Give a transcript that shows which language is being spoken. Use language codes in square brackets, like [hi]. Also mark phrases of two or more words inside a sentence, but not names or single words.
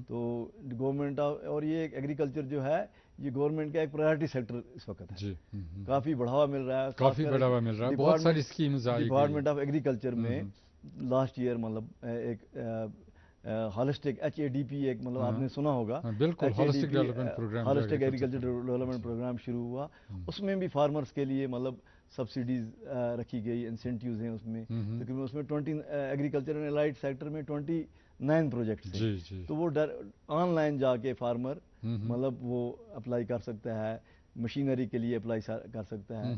[ur] تو گورنمنٹ اور یہ ایگریکلچر جو ہے یہ گورنمنٹ کا ایک [en] priority sector [ur] اس وقت ہے. کافی بڑھاوا مل رہا ہے، کافی بڑھاوا مل رہا ہے، بہت ساری اسکیمز آئی. [en] department of agriculture [ur] میں [en] last year [ur] مطلب ایک ہالسٹک HADP ایک مطلب آپ نے سنا ہوگا، بالکل [en] holistic development program, holistic agriculture development program [ur] شروع ہوا. اس میں بھی فارمرز کے لیے مطلب سبسڈیز رکھی گئی، انسینٹیوز ہیں اس میں. تقریباً اس میں 20 [en] agriculture and allied sector [ur] میں 29 پروجیکٹس ہیں. تو وہ آن لائن جا کے فارمر مطلب وہ اپلائی کر سکتا ہے، مشینری کے لیے اپلائی کر سکتا ہے.